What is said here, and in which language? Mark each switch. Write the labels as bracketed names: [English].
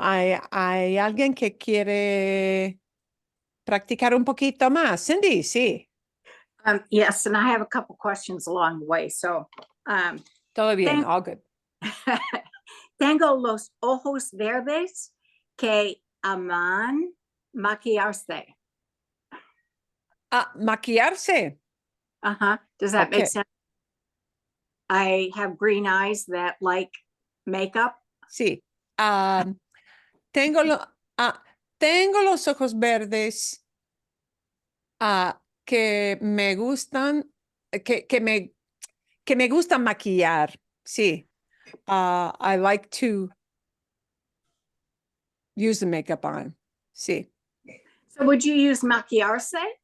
[Spanish] ¿Hay alguien que quiere practicar un poquito más? Cindy, sí. [English] Yes, and I have a couple questions along the way. So, [Spanish] Todo bien, [English] Thank- all good. [Spanish] tengo los ojos verdes que aman maquillarse. Maquillarse. [English] Does that Okay. make sense? I have green eyes that like makeup. [Spanish] Sí. Tengo, tengo los ojos verdes que me gustan, que me gusta maquillar. Sí. [English] I like to use the makeup on. [Spanish] Sí. [English] So would you use maquillarse?